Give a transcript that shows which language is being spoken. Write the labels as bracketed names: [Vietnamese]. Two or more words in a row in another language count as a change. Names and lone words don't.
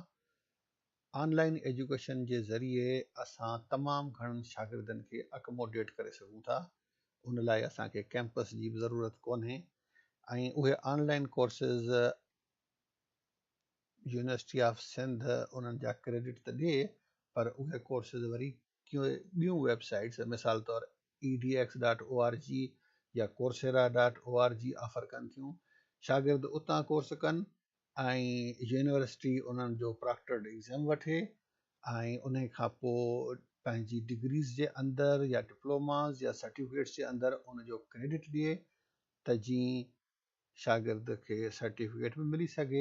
[English] online education [Sindhi] जे ज़रिए असां तमामु घणनि शागिर्दनि खे अकोमोडेट करे सघूं था। उन लाइ असांखे कैंपस जी बि ज़रूरत कोन्हे ऐं उहे [English] online courses [Sindhi] यूनिवर्सिटी ऑफ सिंध उन्हनि जा क्रेडिट त ॾिए, पर उहे कोर्सिस वरी ॿियूं वेबसाइट्स मिसाल तौरु edx.org या coursera.org ऑफर कनि थियूं। शागिर्द उतां कोर्स कनि ऐं यूनिवर्सिटी उन्हनि जो [English] proctored exam [Sindhi] वठे ऐं उन खां पोइ पंहिंजी डिग्रीज़ जे अंदरि या डिप्लोमास या सर्टिफिकेट्स जे अंदरि उन जो क्रेडिट ॾिए त जीअं शागिर्द खे सर्टिफिकेट बि मिली सघे।